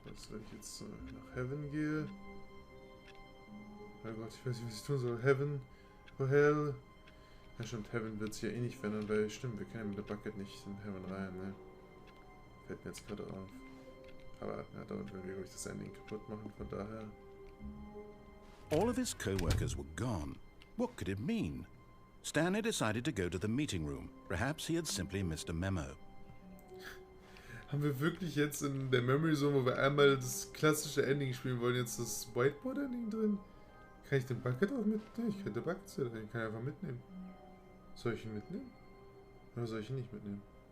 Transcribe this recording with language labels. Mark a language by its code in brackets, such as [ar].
[de] wenn ich jetzt nach Heaven gehe. Oh Gott, ich weiß nicht, was ich tun soll. Heaven, oh Hell. Ja stimmt, Heaven wird sich ja eh nicht verändern, weil stimmt, wir können ja mit der Bucket nicht in Heaven rein, ne? Fällt mir jetzt gerade auf. Aber ja, damit werden wir, glaube ich, das Ending kaputt machen, von daher. [en] All of his co-workers were gone. What could it mean? Stanley decided to go to the meeting room. Perhaps he had simply missed a memo. [de] Haben wir wirklich jetzt in der Memory Zone, wo wir einmal das klassische Ending spielen wollen, jetzt das Whiteboard-Ending drin? Kann ich den Bucket auch mitnehmen? Ich könnte Buckets ja drin, ich kann einfach mitnehmen. Soll ich ihn mitnehmen? Oder soll ich ihn nicht mitnehmen?